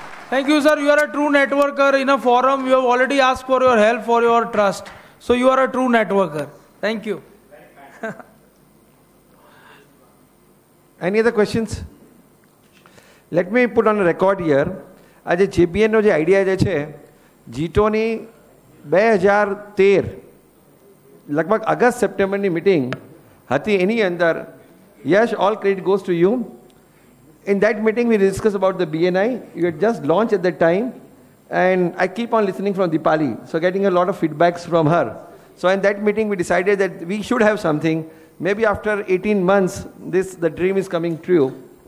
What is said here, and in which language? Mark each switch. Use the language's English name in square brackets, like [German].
[English] Thank you, sir. You are a true networker in a forum. You have already asked for your help for your trust. So you are a true networker. Thank you. Any other questions? Let me put on a record here. [Gujarati] આજે JBNનો જે idea જે છે જીટોની 2013 લગભગ August સેપ્ટેમ્બરની meeting હતી એની અંદર યશ [English] All credit goes to you. In that meeting we discussed about the BNI. You had just launched at that time and I keep on listening from Dipali, so getting a lot of feedbacks from her. So in that meeting we decided that we should have something. Maybe after 18 months the dream is coming true.